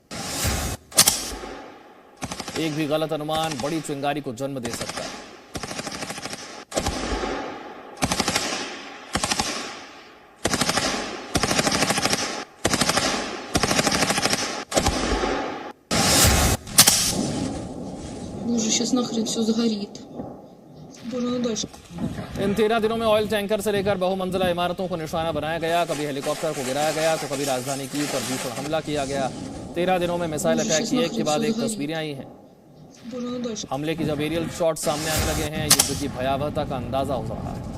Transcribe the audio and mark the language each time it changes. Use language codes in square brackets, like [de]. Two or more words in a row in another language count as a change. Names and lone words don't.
[hi] एक भी गलत अनुमान बड़ी चिंगारी को जन्म दे सकता है। [ru] Боже, сейчас нахрен все сгорит. [hi] इन 13 दिनों में [en] oil tanker [hi] से लेकर बहुमंजिला इमारतों को निशाना बनाया गया, कभी हेलीकॉप्टर को गिराया गया तो कभी राजधानी कीव पर भीषण हमला किया गया। 13 दिनों में [en] missile attack [hi] की एक के बाद एक तस्वीरें आई हैं। [tr] Bunu da [hi] हमले की जब [en] aerial shot [hi] सामने आने लगे हैं, युद्ध की भयावहता का अंदाजा हो रहा है।